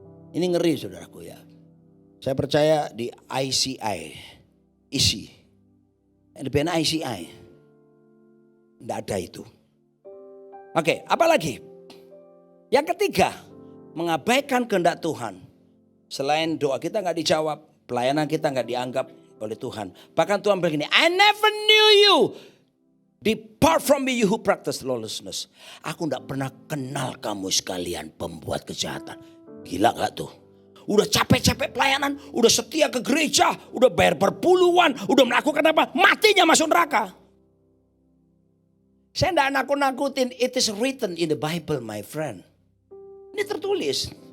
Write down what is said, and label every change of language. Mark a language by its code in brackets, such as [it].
[id] Ini ngeri saudaraku ya. Saya percaya di ICI, isi. LBN ICI. Tidak ada itu. Oke, apalagi? Yang ketiga, mengabaikan kehendak Tuhan. Selain doa kita gak dijawab, pelayanan kita gak dianggap oleh Tuhan. Bahkan Tuhan begini, [en] I never knew you. Depart from me you who practice lawlessness. [id] Aku gak pernah kenal kamu sekalian pembuat kejahatan. Gila gak tuh? Udah capek-capek pelayanan, udah setia ke gereja, udah bayar berpuluhan, udah melakukan apa? Matinya masuk neraka. Saya tidak nakut-nakutin, [en] it is written in the Bible my friend. [id] Ini tertulis.